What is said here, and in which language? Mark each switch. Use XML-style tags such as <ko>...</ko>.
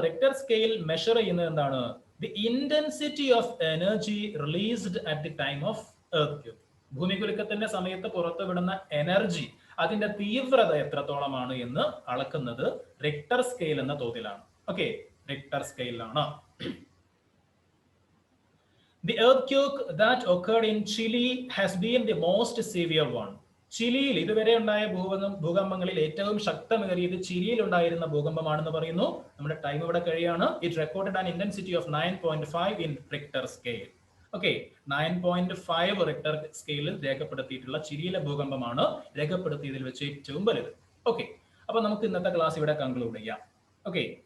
<ml>Richter scale measure ചെയ്യുന്നത് എന്താണ്?</ml> <en>The intensity of energy released at the time of earthquake.</en> <ml>ഭൂമികുലുക്കത്തിന്റെ സമയത്ത് പുറത്തുവിടുന്ന energy, അതിന്റെ തീവ്രത എത്രത്തോളമാണ് എന്ന് അളക്കുന്നത് റിക്ടർ സ്കെയിൽ എന്ന തോതിലാണ്. Okay, Richter സ്കെയിലാണ്.</ml> <en>The earthquake that occurred in Chile has been the most severe one.</en> <ml>ചിലിയിൽ ഇതുവരെ ഉണ്ടായ ഭൂകമ്പങ്ങളിൽ ഏറ്റവും ശക്തമേറിയത് ചിലിയിൽ ഉണ്ടായിരുന്ന ഭൂകമ്പമാണെന്ന് പറയുന്നു. നമ്മുടെ ടൈം ഇവിടെ കഴിയാണ്.</ml> <en>It recorded an intensity of 9.5 in Richter scale.</en> <ml>Okay, 9.5 Richter സ്കെയിലിൽ രേഖപ്പെടുത്തിയിട്ടുള്ള ചിലിയിലെ ഭൂകമ്പമാണ് രേഖപ്പെടുത്തിയതിൽ വെച്ച് ഏറ്റവും വലുത്. ഓക്കെ, അപ്പൊ നമുക്ക് ഇന്നത്തെ ക്ലാസ് ഇവിടെ കൺക്ലൂഡ് ചെയ്യാം. ഓക്കെ.</ml>